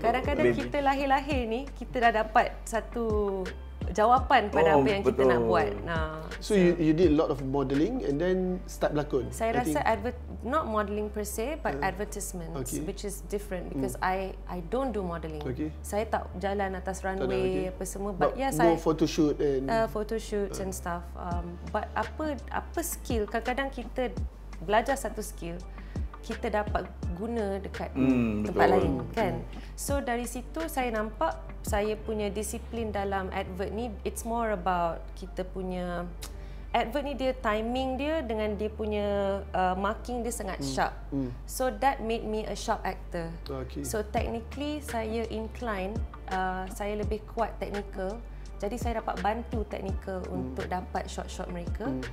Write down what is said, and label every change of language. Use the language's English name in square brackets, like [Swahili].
[Malay] Kadang-kadang kita lahir-lahir ni kita dah dapat satu jawapan pada apa yang kita nak buat. [English] So you did a lot of modelling and then start berlakon. Saya rasa not modelling per se but advertisements, which is different because I don't do modelling. [Malay] Saya tak jalan atas runway apa semua. But saya [English] photoshoot and [Malay] photoshoots and stuff. But apa skill, kadang-kadang kita belajar satu skill kita dapat guna dekat tempat lain kan. So dari situ saya nampak saya punya disiplin dalam advert ni, it's more about kita punya advert ni dia timing dia dengan dia punya marking dia sangat sharp. [English] So that made me a sharp actor. [Malay] So technically saya incline, saya lebih kuat technical. Jadi saya dapat bantu technical untuk dapat shot-shot mereka.